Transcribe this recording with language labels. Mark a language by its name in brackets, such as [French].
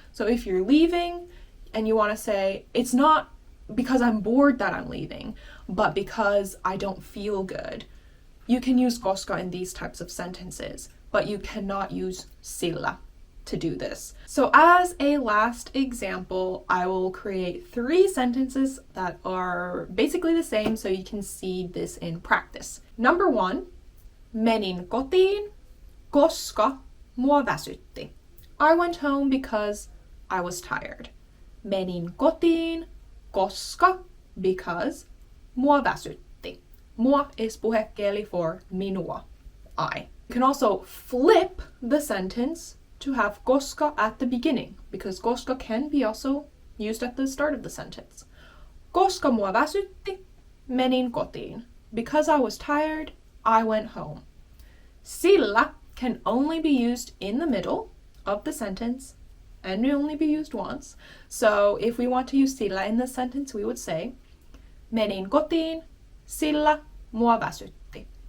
[English] So if you're leaving and you want to say, it's not because I'm bored that I'm leaving, but because I don't feel good, you can use koska in these types of sentences, but you cannot use sillä to do this. So as a last example, I will create 3 sentences that are basically the same so you can see this in practice. Number 1, [Finnish] menin kotiin, koska mua väsytti. [English] I went home because I was tired. [Finnish] Menin kotiin, koska, because mua väsytti. [English] Mua is puhekieli for minua, I. You can also flip the sentence to have koska at the beginning, because koska can be also used at the start of the sentence. [Finnish] Koska mua väsytti, menin kotiin. [English] Because I was tired, I went home. Sillä can only be used in the middle of the sentence and only be used once. So if we want to use sillä in this sentence, we would say, [Finnish] menin kotiin, sillä mua väsytti.